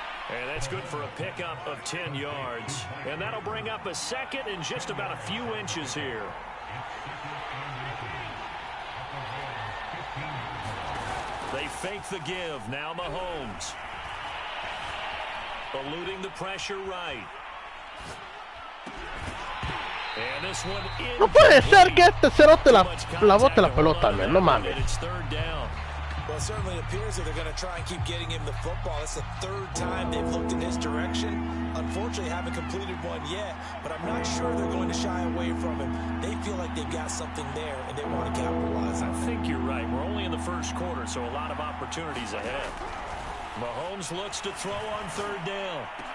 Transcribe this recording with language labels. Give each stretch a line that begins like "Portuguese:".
English: And that's good for a pickup of 10 yards. And that'll bring up a 2nd and just about a few inches here. They fake the give. Now Mahomes. Eluding the pressure right. And this one in.
Spanish: No puede ser que este cerote la bote la pelota, man. No mames.
English: It's 3rd down. Well, it certainly appears that they're going to try and keep getting him the football. It's the 3rd time they've looked in his direction. Unfortunately, haven't completed one yet, but I'm not sure they're going to shy away from him. They feel like they've got something there, and they want to capitalize on it. I think you're right. We're only in the 1st quarter, so a lot of opportunities ahead. Mahomes looks to throw on 3rd down.